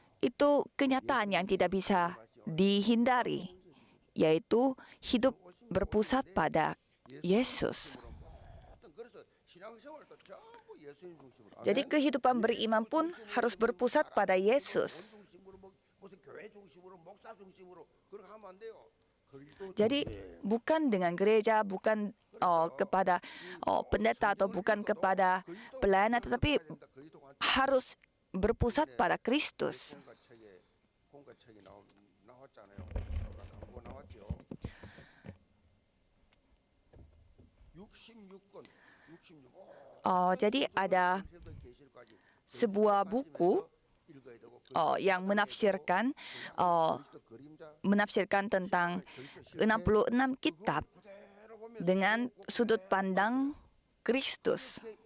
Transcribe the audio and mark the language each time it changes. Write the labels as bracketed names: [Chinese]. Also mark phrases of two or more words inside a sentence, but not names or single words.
[Indonesian] Itu kenyataan yang tidak bisa dihindari, yaitu hidup berpusat pada Yesus. [Korean] 모든 그래서 신앙생활도 전부 예수님 중심으로. [Indonesian] Jadi kehidupan beriman pun harus berpusat pada Yesus. [Korean] 중심으로 뭐 무슨 교회 중심으로 목사 중심으로 그렇게 하면 안 돼요. 그리스도 [Indonesian] Jadi bukan dengan gereja, bukan kepada pendeta atau bukan kepada pelayanan, tetapi harus berpusat pada Kristus. [Korean] 공과책이 나왔잖아요. 광고 나왔죠. 66권, 66. [Indonesian] Jadi ada sebuah buku yang menafsirkan tentang 66 kitab dengan sudut pandang Kristus.